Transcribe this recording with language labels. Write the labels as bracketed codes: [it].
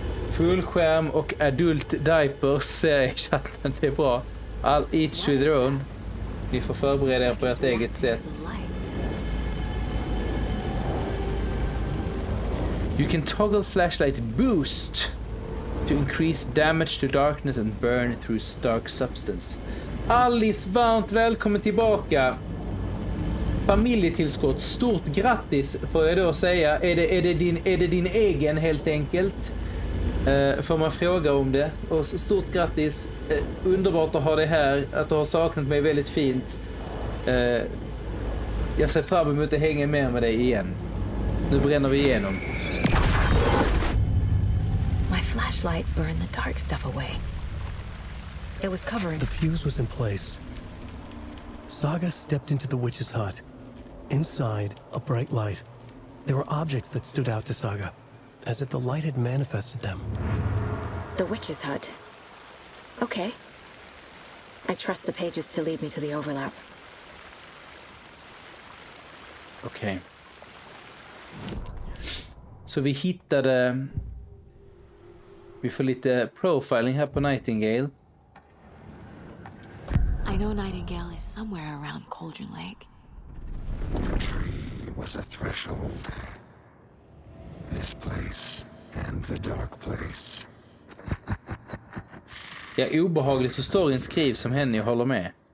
[sv] Fullskärm och adult diapers ser jag i chatten, det är bra. [en] All each with their own. [sv] Ni får förbereda er på ert eget sätt. [en] You can toggle flashlight boost to increase damage to darkness and burn through dark substance. [sv] Alice, varmt välkommen tillbaka. Familjetillskott, stort grattis får jag då säga. Är det din egen helt enkelt? Får man fråga om det. Och stort grattis. Underbart att ha dig här. Att du har saknat mig väldigt fint. Jag ser fram emot att hänga med dig igen. Nu bränner vi igenom. [en] My flashlight burned the dark stuff away. It was covering. The fuse was in place. Saga stepped into the witch's hut. Inside, a bright light. There were objects that stood out to Saga, as if the light had manifested them. The witch's hut. Okay. I trust the pages to lead me to the overlap. [sv] Okej. Så vi hittade... Vi får lite profiling här på Nightingale. [en] I know Nightingale is somewhere around Cauldron Lake. The tree was a threshold. This place and the dark place. [sv] Ja, obehagligt hur storyn skrivs som henne, jag håller med.